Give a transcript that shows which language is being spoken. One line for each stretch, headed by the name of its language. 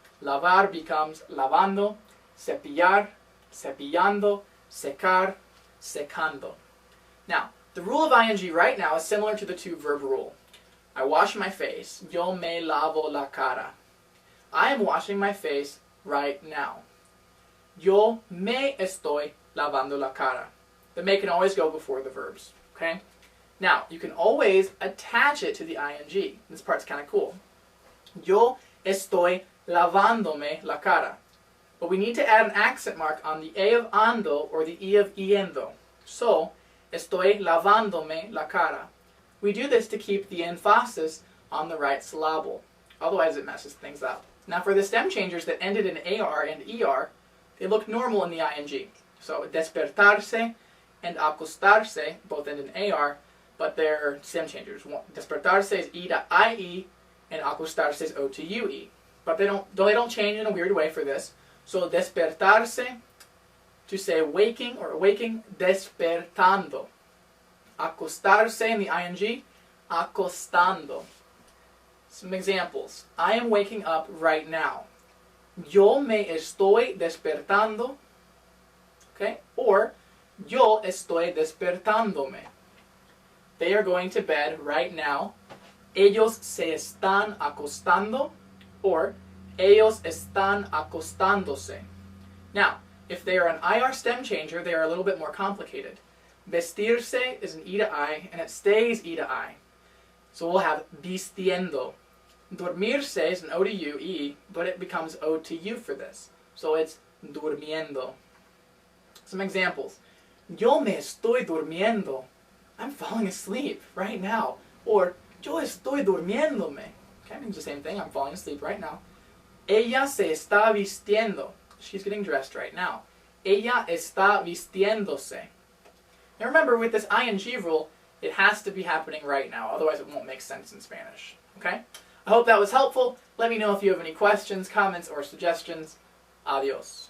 Spanish: Lavar becomes lavando. Cepillar, cepillando. Secar, secando.
English: Now, the rule of ING right now is similar to the two-verb rule. I wash my face.
Spanish: Yo me lavo la cara.
English: I am washing my face right now.
Spanish: Yo me estoy lavando la cara.
English: The me can always go before the verbs. Okay? Now, you can always attach it to the ING. This part's kind of cool.
Spanish: Yo estoy lavándome la cara.
English: But we need to add an accent mark on the A of ando or the E of yendo.
Spanish: So, estoy lavándome la cara.
English: We do this to keep the emphasis on the right syllable. Otherwise it messes things up. Now for the stem changers that ended in AR and ER, they look normal in the ING. So despertarse and acostarse both end in AR, but they're stem changers. Despertarse is E to IE and acostarse is O to UE. But they don't change in a weird way for this. So despertarse, to say waking or awaking, despertando. Acostarse in the ING, acostando. Some examples. I am waking up right now.
Spanish: Yo me estoy despertando. Okay? Or, yo estoy despertándome.
English: They are going to bed right now.
Spanish: Ellos se están acostando. Or, ellos están acostándose.
English: Now, if they are an IR stem changer, they are a little bit more complicated. Vestirse is an E to I, and it stays E to I. So we'll have vistiendo. Dormirse is an O to U, E, but it becomes O to U for this. So it's durmiendo. Some examples.
Spanish: Yo me estoy durmiendo.
English: I'm falling asleep right now.
Spanish: Or, yo estoy durmiéndome.
English: Okay, it means the same thing. I'm falling asleep right now.
Spanish: Ella se está vistiendo.
English: She's getting dressed right now.
Spanish: Ella está vistiéndose.
English: Now remember, with this ING rule, it has to be happening right now, otherwise it won't make sense in Spanish. Okay? I hope that was helpful. Let me know if you have any questions, comments, or suggestions. Adios.